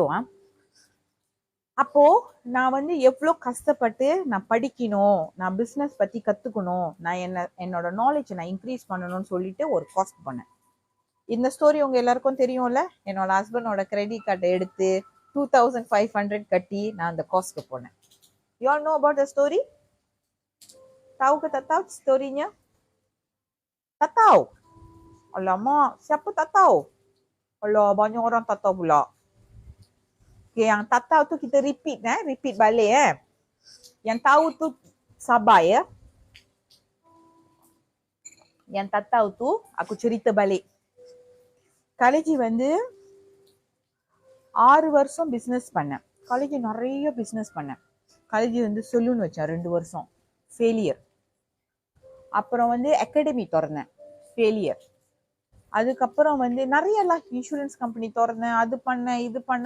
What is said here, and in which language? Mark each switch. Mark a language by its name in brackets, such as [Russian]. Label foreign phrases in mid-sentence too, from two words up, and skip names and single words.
[Tamil] அப்போ நான் எவ்வளோ கஷ்டப்பட்டு நான் படிக்கணும், நான் பிஸ்னஸ் பத்தி கத்துக்கணும், நான் என்னோட நாலேஜ் நான் இன்க்ரீஸ் பண்ணணும்னு சொல்லிட்டு ஒரு காஸ்ட் பண்ணேன். இந்த ஸ்டோரி உங்க எல்லாருக்கும் தெரியும்ல. என்னோட ஹஸ்பண்டோட [English] credit card [Tamil] எடுத்து 2500 கட்டி நான் அந்த காஸ்ட்க்கு போனேன். [English] You all know about the story? [Malay] Tahu ke tak tahu story-nya? Tak tahu? Alamak, siapa tak tahu? Alah, banyak orang tak tahu pula. Okay, yang tak tahu tu kita repeat balik. Yang tahu tu sabar ya. Yang tak tahu tu aku cerita balik. [Tamil] காலேஜ் 6 வருஷம் பிஸ்னஸ் பண்ணேன். காலேஜ் நிறைய பிஸ்னஸ் பண்ணேன். காலேஜ் சலூன் வச்சேன் 2 வருஷம், ஃபெயிலியர். அப்புறம் அகாடமி திறந்தேன், ஃபெயிலியர். அதுக்கப்புறம் நிறைய [English] insurance company [Tamil] திறந்தேன், அது பண்ணேன் இது பண்ணேன்.